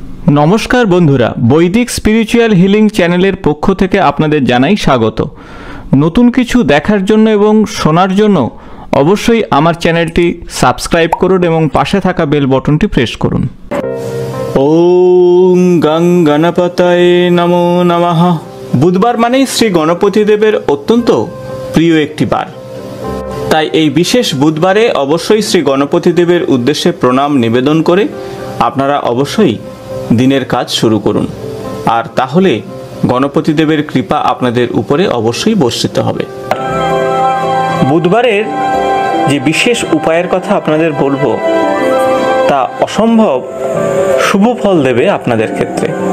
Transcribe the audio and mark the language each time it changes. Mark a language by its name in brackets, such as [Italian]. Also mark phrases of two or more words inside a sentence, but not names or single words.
[Bangla] নমস্কার বন্ধুরা বৈদিক [English] spiritual healing [Bangla] চ্যানেলের পক্ষ থেকে আপনাদের জানাই স্বাগত। নতুন কিছু দেখার জন্য এবং শোনার জন্য অবশ্যই আমার চ্যানেলটি সাবস্ক্রাইব করুন এবং পাশে থাকা [English] bell buttonটি [Bangla] প্রেস করুন। [Sanskrit] ओम गं गणपतये नमो नमः। [Bangla] বুধবার মানেই শ্রী গণপতি দেবের অত্যন্ত প্রিয় একটি বার, তাই এই বিশেষ বুধবারে অবশ্যই শ্রী গণপতি দেবের উদ্দেশ্যে প্রণাম নিবেদন করে আপনারা অবশ্যই দিনের কাজ শুরু করুন, আর তাহলে গণপতি দেবের কৃপা আপনাদের উপরে অবশ্যই বর্ষিত হবে। বুধবারের যে বিশেষ উপায়ের কথা আপনাদের বলবো তা অসম্ভব শুভ ফল দেবে আপনাদের ক্ষেত্রে।